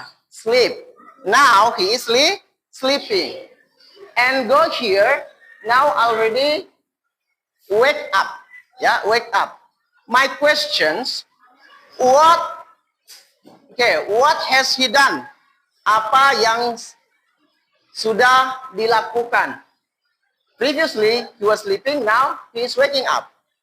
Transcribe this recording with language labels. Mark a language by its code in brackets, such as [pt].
[en] Sleep. Now he is sleeping. And go here, now already wake up. Wake up. My questions, what has he done? [id] Apa yang sudah dilakukan? [en] Previously, he was sleeping, now he is waking up.